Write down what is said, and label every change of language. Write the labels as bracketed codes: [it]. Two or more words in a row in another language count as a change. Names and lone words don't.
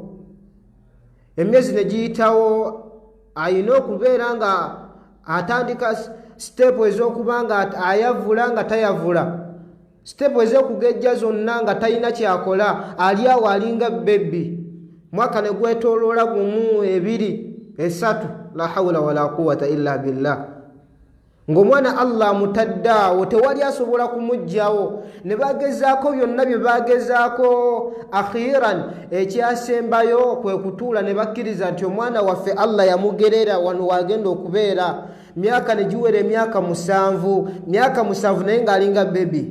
[lg] Emyezi ne giyitawo, ayina okubeera nga atandika sitepu ez'okuba nga ayavula nga tayavula, sitepu ez'okugejja zonna nga talina kyakola, ali awo alinga bebbi. Mwaka ne gwetooloola gumu, ebiri, esatu, [ar] لا حول ولا قوة إلا بالله. [lg] Ng'omwana Allah amutadde awo, tewali asobola kumuggyawo. Ne bagezaako byonna bye bagezaako, akhiran ekyasembayo kwe kutuula ne bakkiriza nti omwana waffe Allah yamugerera wano wagenda okubeera. Myaka ne giwera emyaka 7, myaka 7 naye ng'alinga bebi.